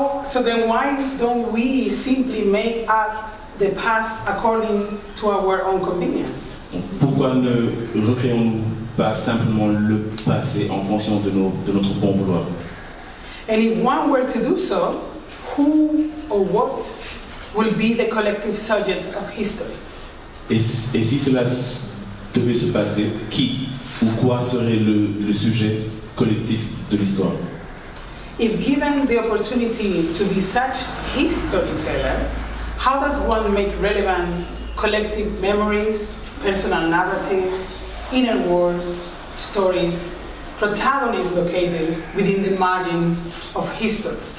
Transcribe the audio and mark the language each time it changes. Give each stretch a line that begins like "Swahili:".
English: So then why don't we simply make up the past according to our own convenience?
French: Pourquoi ne recréons-nous pas simplement le passé en fonction de notre bon vouloir?
English: And if one were to do so, who or what will be the collective subject of history?
French: Et si cela devait se passer, qui ou quoi serait le sujet collectif de l'histoire?
English: If given the opportunity to be such a storyteller, how does one make relevant collective memories, personal narrative, inner worlds, stories, protagonists located within the margins of history?